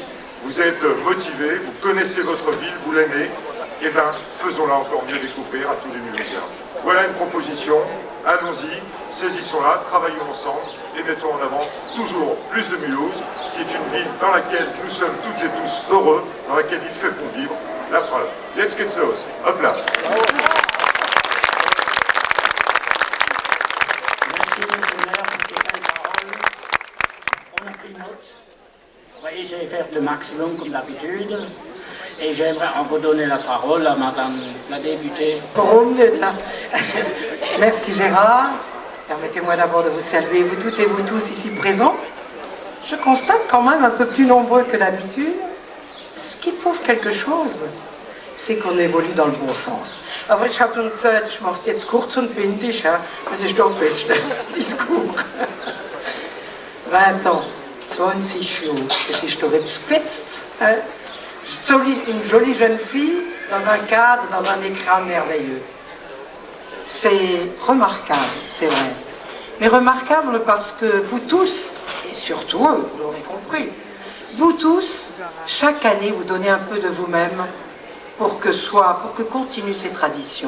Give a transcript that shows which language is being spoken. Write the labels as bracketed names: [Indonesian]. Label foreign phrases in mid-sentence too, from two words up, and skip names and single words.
[French] Vous êtes motivés, vous connaissez votre ville, vous l'aimez, et bien, faisons-la encore mieux découvrir à tous les Mulhousiens. Voilà une proposition, allons-y, saisissons-la, travaillons ensemble, et mettons en avant toujours plus de Mulhouse, qui est une ville dans laquelle nous sommes toutes et tous heureux, dans laquelle il fait bon vivre. La preuve. [English] Let's get slow. [French] Hop là. Merci, monsieur le maire, pour ces belles paroles. On a pris note. Vous voyez, je vais faire le maximum comme d'habitude. Et j'aimerais encore donner la parole à madame la députée. Pour une minute, là. Merci Gérard. Permettez-moi d'abord de vous saluer, vous toutes et vous tous ici présents. Je constate quand même un peu plus nombreux que d'habitude. Ce qui prouve quelque chose, c'est qu'on évolue dans le bon sens. [German] Aber ich habe schon gesagt, ich mache es jetzt kurz und bündig, ja. Das ist doch best Discours. [French] 20 ans, [German] 20 Jahre, das ist doch etwas gefetzt. [French] Une jolie jeune fille dans un cadre, dans un écran merveilleux. C'est remarquable, c'est vrai. Mais remarquable parce que vous tous, et surtout eux, vous l'aurez compris, vous tous, chaque année, vous donnez un peu de vous-même pour que continuent ces traditions.